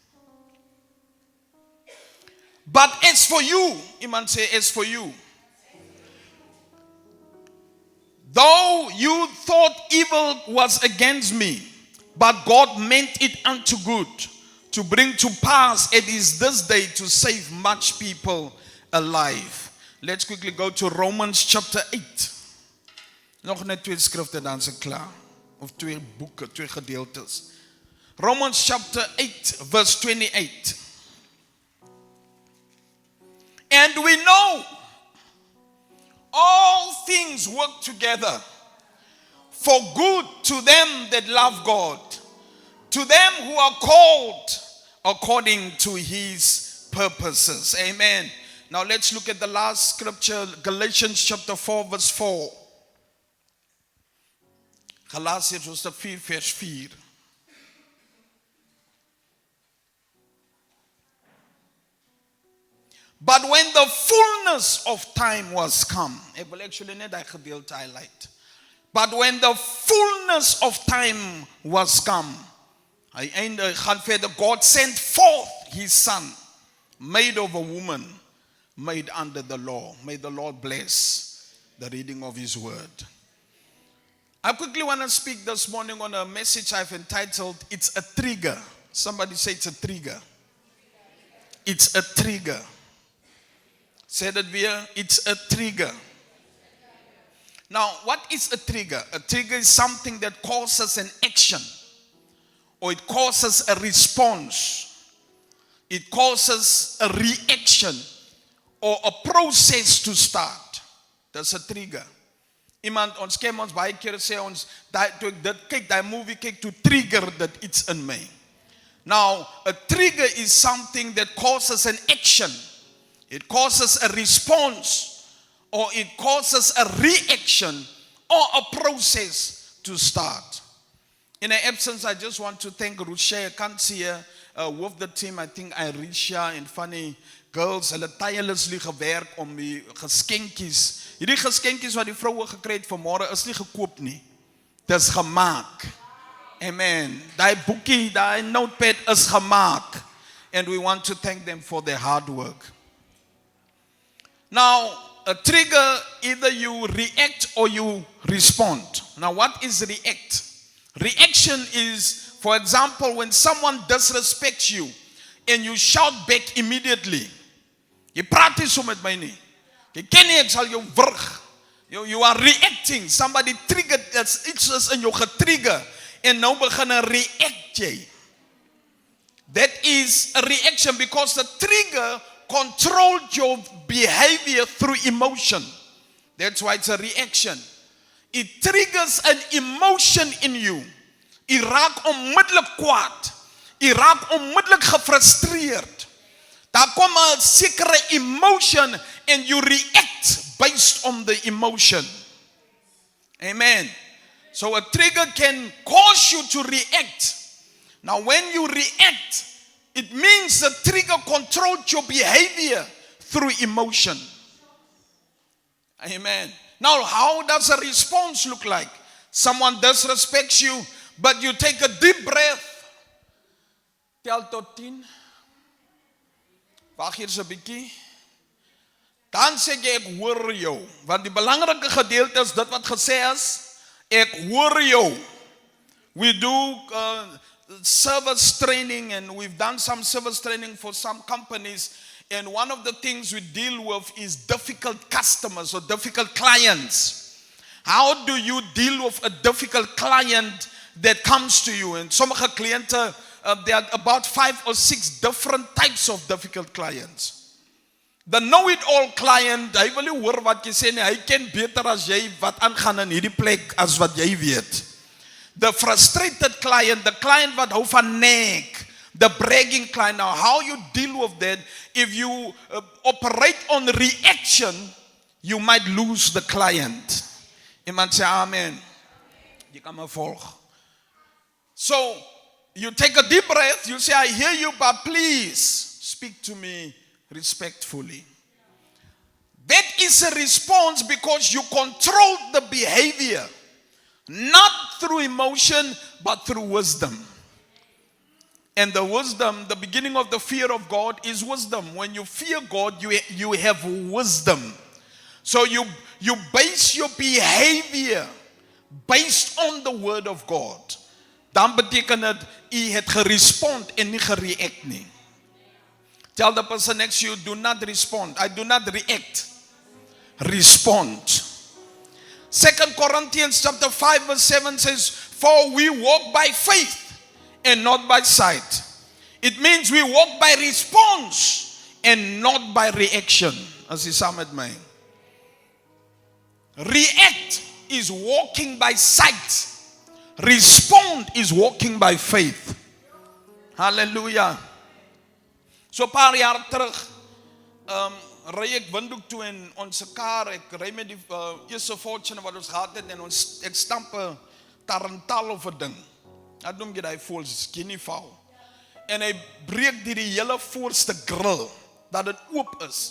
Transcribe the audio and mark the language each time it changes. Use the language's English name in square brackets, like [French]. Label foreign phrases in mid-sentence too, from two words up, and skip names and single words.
[English] But as for you, Iman say, as for you, though you thought evil was against me, but God meant it unto good, to bring to pass it is this day to save much people alive. Let's quickly go to Romans chapter 8. [Afrikaans] Nog net 2 skrifte dan se klaar. Of 2 boeke, 2 gedeeltes. [English] Romans chapter 8 verse 28. And we know all things work together for good to them that love God, to them who are called according to his purposes. Amen. Now let's look at the last scripture, Galatians chapter 4 verse 4. Galatians chapter 4 vers 4. But when the fullness of time was come, [Afrikaans] ek wil actually net daai gedeelte highlight. [English] But when the fullness of time was come, [Afrikaans] hy gaan verder, [English] God sent forth his son, made of a woman, made under the law. May the Lord bless the reading of his word. I quickly want to speak this morning on a message I've entitled, It's a Trigger. Somebody say it's a trigger. It's a trigger. Say that weer, it's a trigger. Now, what is a trigger? A trigger is something that causes an action, or it causes a response. It causes a reaction, or a process to start. That's a trigger. [Afrikaans] Iemand, ons ken ons baie keer sê ons, toe ek dit kyk, die movie kyk, [English] to trigger that it's in me. Now, a trigger is something that causes an action. It causes a response, or it causes a reaction, or a process to start. In her absence, I just want to thank Rusha. I can't see her with the team. I think Irisha and Fanny girls, [Afrikaans] hulle tirelessly gewerk om die geskenkies. Hierdie geskenkies wat die vroue gekry het vanmôre is nie gekoop nie. Dis gemaak. Amen. Daai boekie, daai notepad is gemaak. [English] And we want to thank them for their hard work. Now, a trigger, either you react or you respond. Now, what is react? Reaction is, for example, when someone disrespects you and you shout back immediately. [Afrikaans] Jy praat nie so met my nie. Jy ken nie, ek sal jou wurg. [English] You are reacting. Somebody triggered, that's [Afrikaans] iets is in jou getrigger. En nou begin 'n react jy. [English] That is a reaction because the trigger controlled your behavior through emotion. That's why it's a reaction. It triggers an emotion in you. [Afrikaans] Jy raak onmiddellik kwaad. U raak onmiddellik gefrustreerd. Daar kom 'n sekere [English] emotion and you react based on the emotion. Amen. So a trigger can cause you to react. Now when you react, it means the trigger controlled your behavior through emotion. Amen. Now how does a response look like? Someone disrespects you, but you take a deep breath. [Afrikaans] Tel tot 10. Wag hier so 'n bietjie. Dan sê jy ek hoor jou. Want die belangrike gedeelte is dit wat gesê is, ek hoor jou. [English] We do service training and we've done some service training for some companies, and one of the things we deal with is difficult customers or difficult clients. How do you deal with a difficult client that comes to you? [Afrikaans] And sommige kliënte, [English] there are about 5 or 6 different types of difficult clients. The know-it-all client, [Afrikaans] hy wil nie hoor wat jy sê nie, hy ken beter as jy wat aangaan in hierdie plek as wat jy weet. [English] The frustrated client, the client [Afrikaans] wat hou van nek, [English] the bragging client. Now how you deal with that, if you operate on reaction, you might lose the client. [Afrikaans] Iemand sê amen. Jy kan my volg. [English] So, you take a deep breath, you say, I hear you, but please speak to me respectfully. That is a response because you control the behavior, not through emotion, but through wisdom. And the wisdom, the beginning of the fear of God is wisdom. When you fear God, you have wisdom. So you base your behavior based on the word of God. [Afrikaans] Dan beteken dit, u het gerespond en nie gereact nie. [English] Tell the person next to you, do not respond. I do not react. Respond. 2 Corinthians chapter 5 verse 7 says, for we walk by faith and not by sight. It means we walk by response and not by reaction. [Afrikaans] As jy saam met my. [English] React is walking by sight. Respond is walking by faith. Hallelujah. [Afrikaans] So 'n paar jaar terug, ry ek Windhoek toe in ons kar, ek ry met die eerste Fortune wat ons gehad het, en ek stamp 'n tarantal of 'n ding. Ek noem dit hy voel [English] skinny foul. [Afrikaans] En hy breek die hele voorste grill, dat dit oop is.